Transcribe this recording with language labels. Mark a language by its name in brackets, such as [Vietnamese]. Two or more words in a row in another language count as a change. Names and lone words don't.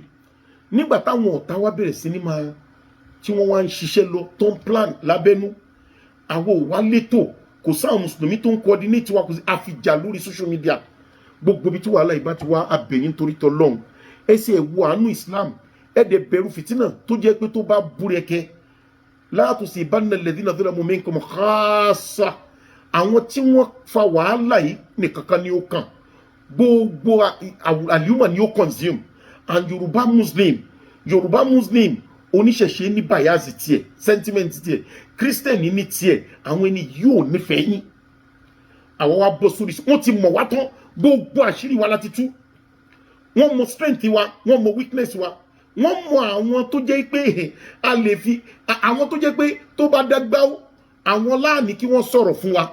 [Yoruba] nígbà táwọn ọ̀tá wa bẹ̀rẹ̀ sí ní máa tí wọ́n wá ń ṣiṣẹ́ lọ tó ń plan lábẹ́nú, àwọn ò wá létò, kò sáwọn mùsùlùmí tó ń coordinate wa, kò sí àfijà lórí [English] social media. [Yoruba] gbogbo ibi tí wàhálà ìbá ti wá abẹ̀yìn torí tọlọ́hun, ẹ sì ẹ̀ wo àánú Islam, ẹ dẹ̀ bẹ̀rù fìtínà tó jẹ́ pé tó bá búrẹ́kẹ́ [Arabic] لا تصيبن الذين ظلموا منكم خاصة. [Yoruba] àwọn tí wọ́n fa wàhálà yìí nìkankan ni ó kàn, gbogbo àlùmọ̀ ni ó consume. [English] and Yorùbá Muslim [Yoruba] oníṣẹ̀ṣe ní bias tiẹ̀, sentiment tiẹ̀, Christian ní tiẹ̀, àwọn ẹni yóò nífẹ̀ẹ́ yín. àwọn wa bọ́ sórí, wọ́n ti mọ̀ wá tán, gbogbo àṣírí wa láti tú. wọ́n mọ̀ strength wa, wọ́n mọ̀ weakness wa, wọ́n mọ̀ àwọn tó jẹ́ pé a lè fi, àwọn tó jẹ́ pé tó bá dágbá àwọn láàní kí wọ́n sọ̀rọ̀ fún wa.